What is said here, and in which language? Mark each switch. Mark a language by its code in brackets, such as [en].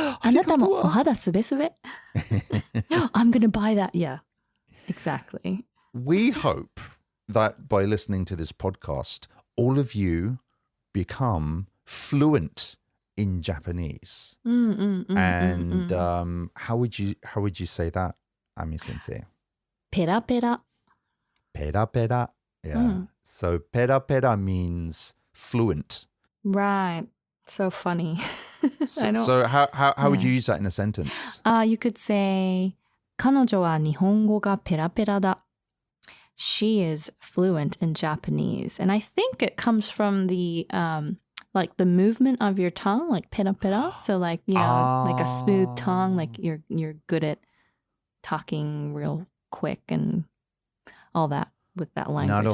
[ja] あなたもお肌すべすべ。 [en] I'm gonna buy that. Yeah, exactly. We hope that by listening to this podcast, all of you become fluent in Japanese. And how would you say that, Ami Sensei? [ja] ペラペラ。 [en] Pera pera. Yeah. So pera pera means fluent. Right. So funny. I know. So how would you use that in a sentence? You could say [ja] 彼女は日本語がペラペラだ. [en] She is fluent in Japanese. And I think it comes from the like the movement of your tongue, like pera pera. So like, you know, like a smooth tongue, like you're good at talking real quick and all that with that language.